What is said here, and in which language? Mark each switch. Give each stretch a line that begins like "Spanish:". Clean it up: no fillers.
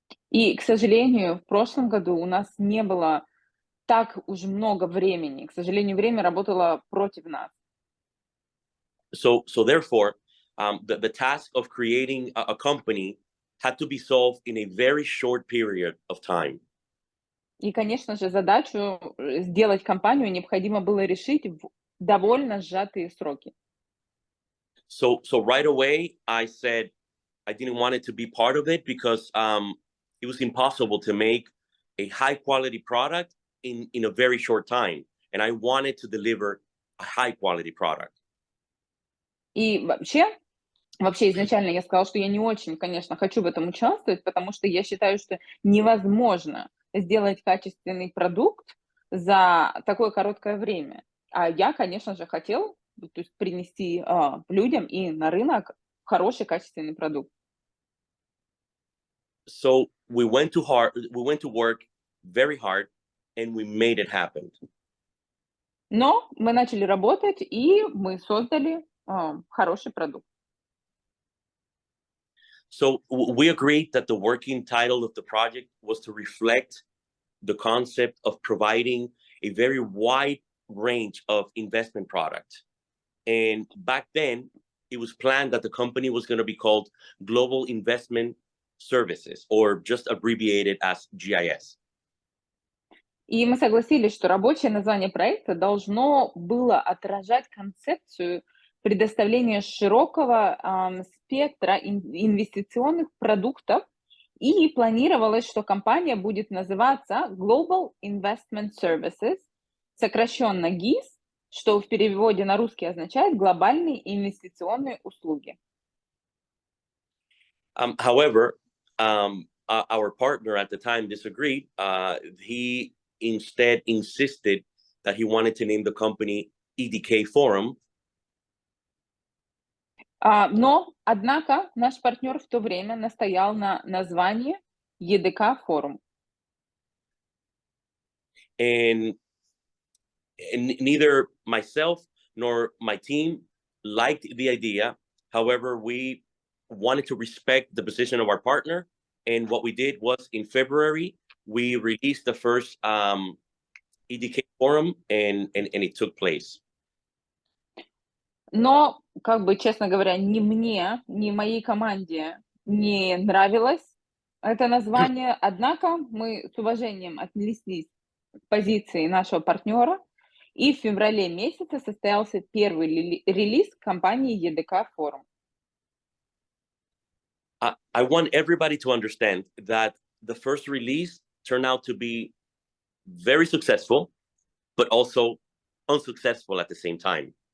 Russian: И, к сожалению, в прошлом году у нас не было так уж много времени. К сожалению, время работало против нас.
English: So therefore, the task of creating a company had to be solved in a very short period of time.
Russian: И, конечно же, задачу сделать компанию необходимо было решить в довольно сжатые сроки.
English: So right away, I said I didn't want it to be part of it because it was impossible to make a high quality product in a very short time, and I wanted to deliver a high quality product.
Russian: И вообще изначально я сказала, что я не очень, конечно, хочу в этом участвовать, потому что я считаю, что невозможно сделать качественный продукт за такое короткое время. А я, конечно же, хотела, то есть принести людям и на рынок хороший качественный продукт.
English: So we went to work very hard, and we made it happen.
Russian: Но мы начали работать, и мы создали хороший продукт.
English: So we agreed that the working title of the project was to reflect the concept of providing a very wide range of investment products. And back then, it was planned that the company was going to be called Global Investment Services, or just abbreviated as GIS.
Russian: И мы согласились, что рабочее название проекта должно было отражать концепцию предоставления широкого спектра инвестиционных продуктов, и планировалось, что компания будет называться
English: Global Investment Services,
Russian: сокращенно GIS, что в переводе на русский означает «глобальные инвестиционные услуги».
English: However, our partner at the time disagreed. He instead insisted that he wanted to name the company EDK Forum.
Russian: Но, однако, наш партнер в то время настоял на названии EDK Forum.
English: And neither myself nor my team liked the idea. However, we wanted to respect the position of our partner. And what we did was in February, we released the first EDK Forum, and it took place.
Russian: Но, как бы, честно говоря, ни мне, ни моей команде не нравилось это название, однако мы с уважением отнеслись к позиции нашего партнера, и в феврале месяце состоялся первый релиз компании EDK Forum.
English: I want everybody to understand that the first release turned out to be very successful, but also unsuccessful at the same time.